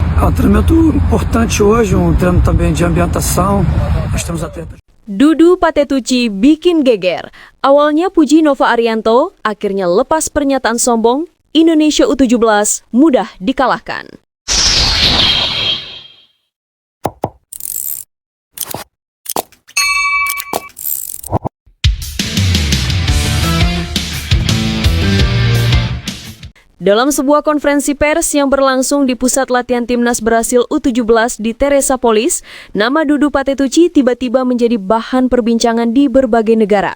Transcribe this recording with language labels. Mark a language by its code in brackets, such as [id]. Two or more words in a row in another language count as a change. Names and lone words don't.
[pt] um treinamento importante hoje, um treino também de ambientação. Nós temos atletas. [id] Dudu Patetucci bikin geger. Awalnya puji Nova Arianto, akhirnya lepas pernyataan sombong, Indonesia U17 mudah dikalahkan. Dalam sebuah konferensi pers yang berlangsung di pusat latihan timnas Brasil U17 di Teresapolis, nama Dudu Patetucci tiba-tiba menjadi bahan perbincangan di berbagai negara.